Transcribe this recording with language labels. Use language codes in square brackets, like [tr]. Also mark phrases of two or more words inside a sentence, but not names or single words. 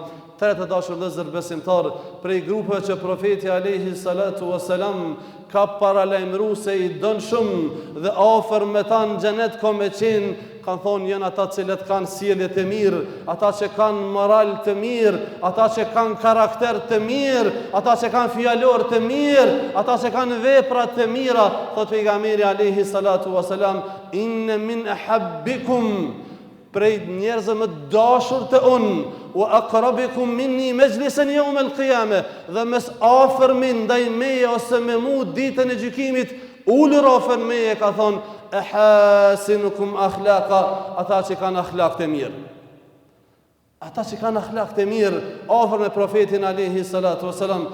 [sq] Të dashur vëllezër besimtar, prej grupeve që profeti [ar] عليه الصلاة والسلام [sq] ka paralajmëruar se i don shumë dhe afër me ta në xhenet ka me qenë, kanë thonë janë ata cilët kanë sjellje të mirë, ata që kanë moral të mirë, ata që kanë karakter të mirë, ata që kanë fjalor të mirë, ata që kanë vepra të mira. Thot pejgamberi [ar] عليه الصلاة والسلام, إن من أحبكم, [sq] prej njerëzve më dashur të unë, [ar] وأقربكم مني مجلسا يوم القيامة, [sq] dhe mes afërmin ndaj meje ose me mu ditën e gjykimit, ulur afër meje, ka thonë [ar] أحاسنكم أخلاقا, [sq] ata që kanë akhlaq të mirë. Ata që kanë akhlaq të mirë, afër me profetin [ar] عليه الصلاة والسلام.